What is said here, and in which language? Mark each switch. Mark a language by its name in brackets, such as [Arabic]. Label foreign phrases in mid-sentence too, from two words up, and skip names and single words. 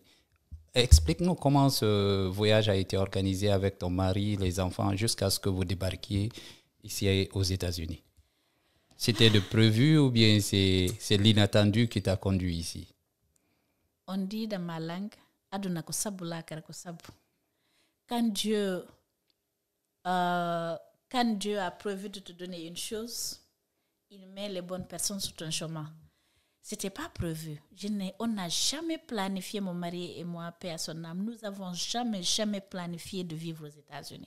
[French] Explique-nous comment ce voyage a été organisé avec ton mari, les enfants, jusqu'à ce que vous débarquiez ici aux États-Unis. C'était de prévu ou bien c'est l'inattendu qui t'a conduit ici? On dit dans ma langue, [Fula] aduna ko sabu la kara ko sabu. [French] Quand Dieu a prévu de te donner une chose, il met les bonnes personnes sur ton chemin. C'était pas prévu. On n'a jamais planifié, mon mari et moi, paix à son âme, nous avons jamais planifié de vivre aux États-Unis.